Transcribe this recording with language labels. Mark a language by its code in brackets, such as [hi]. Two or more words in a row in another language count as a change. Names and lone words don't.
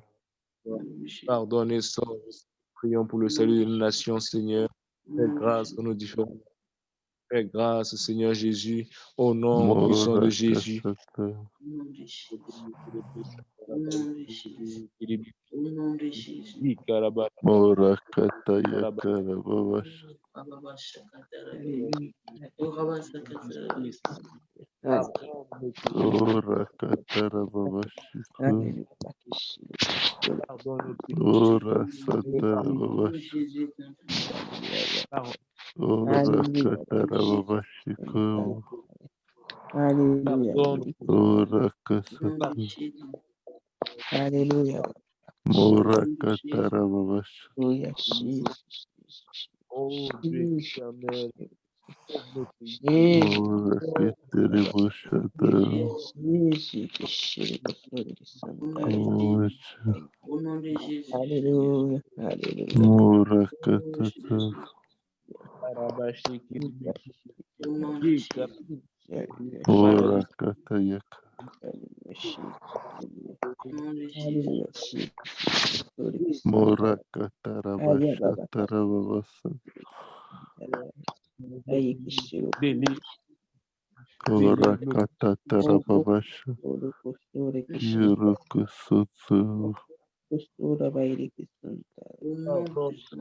[fr] Pardonne et sauve. Prions pour le salut des nations, Seigneur. Fais grâce pour nos différents. Fais grâce, Seigneur Jésus, au nom puissant de Mora Jésus. katara. Au nom de Jésus. Au nom de Jésus. Au nom de Jésus. Mora kataya kara babasha. Baba Shakatarabe. Oh, Baba Shakatarabe. Ora katara babashiko. Ora satara Oh, babasha. Jésus. Ora katara babashiko. Hallelujah. Ora Au nom de kasata. Jésus. Hallelujah. Mora Au nom de Jésus. katara babasha. Hallelujah. Jesus. Oh Dieu éternel, sauve nos pays. Jesus. Mora kitere bushatara. Au nom de Jésus. Ocha. Au nom de Jésus. Hallelujah. Hallelujah. Mora Oh, katata. Jésus. Au nom de Jésus. Ora katayaka. Au nom de Jésus. Mora katara bashatara babasa. délivre, Korakatatarababasha. Kirukusutu. pardon,